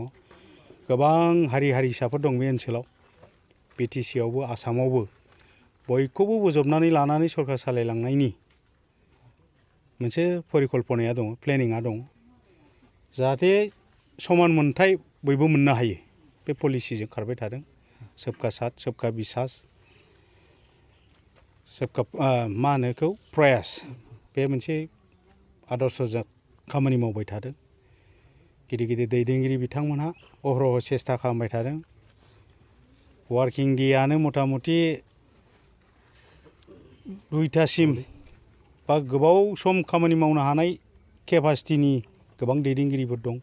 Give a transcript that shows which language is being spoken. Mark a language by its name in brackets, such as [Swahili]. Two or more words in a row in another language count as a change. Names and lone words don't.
[Bodo] गोबां हारि हारिसाफोर दं बे ओनसोलाव, बिटिसि आवबो आसामावबो बयखौबो बजबनानै लानानै सरकार सालायलांनायनि मोनसे परिकल्पनाया दङ, प्लेनिङा दङ। जाहाथे समान मोन्थाय बयबो मोननो हायो, बे पलिसिजों खारबाय थादों। [Hindi] सबका साथ सबका बिसास, सबका [Bodo] मा होनो बेखौ प्रयास, बे मोनसे आदर्शजों खामानि मावबाय थादों। गिदिर गिदिर दैदेनगिरि बिथांमोनहा अहरह सेस्था खालामबाय थादों। [English] working day [Bodo] मथा मथि 2टासिम बा गोबाव सम खामानि मावनो हानाय केपासिटिनि गोबां दैदेनगिरिफोर दं।